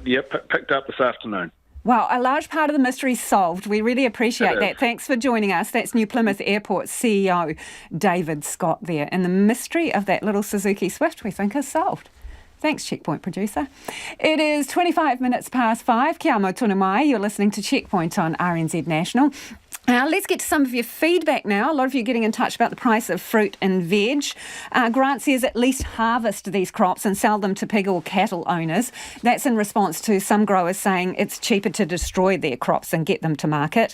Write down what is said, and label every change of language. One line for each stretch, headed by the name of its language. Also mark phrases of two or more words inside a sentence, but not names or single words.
English: Yep, picked up this afternoon. Well, a large part of the mystery solved. We really appreciate that. Thanks for joining us. That's New Plymouth Airport CEO David Scott there. And the mystery of that little Suzuki Swift, we think, is solved. Thanks, Checkpoint producer. It is 25 minutes past 5.
Māori: Kia mau tonu mai.
English: You're listening to Checkpoint on RNZ National. Let's get to some of your feedback now. A lot of you getting in touch about the price of fruit and veg. Grant says at least harvest these crops and sell them to pig or cattle owners. That's in response to some growers saying it's cheaper to destroy their crops and get them to market.